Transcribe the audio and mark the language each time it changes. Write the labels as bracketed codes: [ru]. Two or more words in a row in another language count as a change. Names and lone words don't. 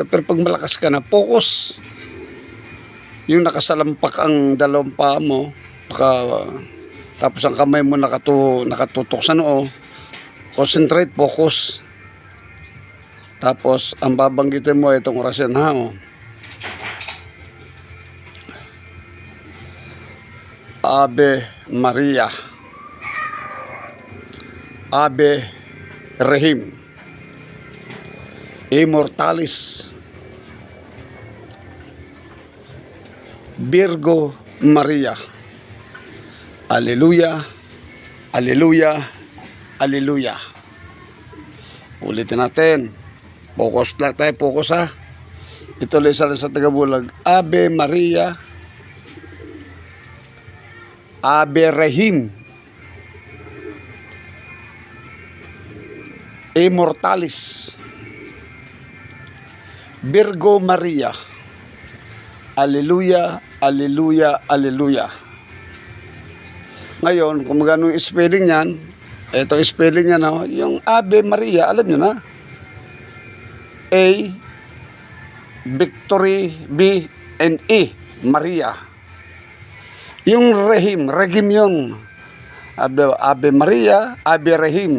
[tl] Pero pag malakas ka na, focus. Yung nakasalampak ang dalawang paa mo, tapos ang kamay mo nakatutok sa noo, concentrate, focus. Tapos ang babanggitin mo itong orasyon ha. [la] Ave Maria, Ave Rahim, Immortalis, Virgo Maria. Alleluia, Alleluia, Alleluia. [tl] Ulitin natin. Focus lang tayo, focus ha. Ito lang sa tagabulag. [la] Ave Maria, Ave Rahim, Immortalis, Virgo Maria. Alleluia, Alleluia, Alleluia. [tl] Ngayon, kung magano yung spelling niyan, ito spelling niya no, yung [la] Ave Maria, [tl] alam niyo na. [en] A, Victory, B, and E, Maria. [tl] Yung Regim yung [la] Ave Maria, Ave Rahim.